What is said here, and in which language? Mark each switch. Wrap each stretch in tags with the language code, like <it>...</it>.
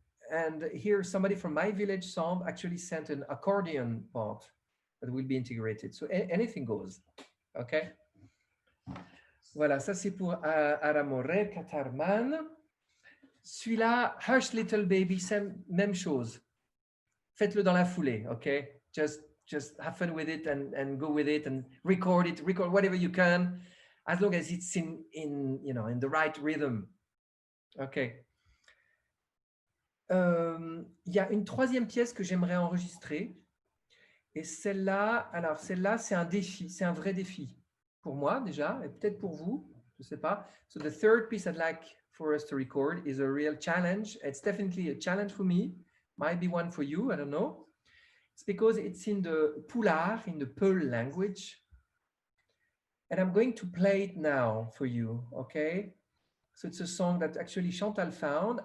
<en>And here, somebody from my village song actually sent an accordion part that will be integrated. So anything goes. OK?</en> <fr>Voilà, ça c'est pour Aramore, Katarman. Celui-là, Hush Little Baby, même chose. Faites-le dans la foulée, OK?</fr> <en>Just have fun with it and go with it and record whatever you can. As long as it's in the right rhythm. OK.</en> <fr>Il y a une troisième pièce que j'aimerais enregistrer. Et celle-là, c'est un défi, c'est un vrai défi. Pour moi, déjà, et peut-être pour vous, je ne sais pas.</fr> <en>So the third piece I'd like for us to record is a real challenge. It's definitely a challenge for me might be one for you, I don't know. It's because it's in the Pular, in the Peul language. And I'm going to play it now for you, okay? So it's a song that actually Chantal found.</en>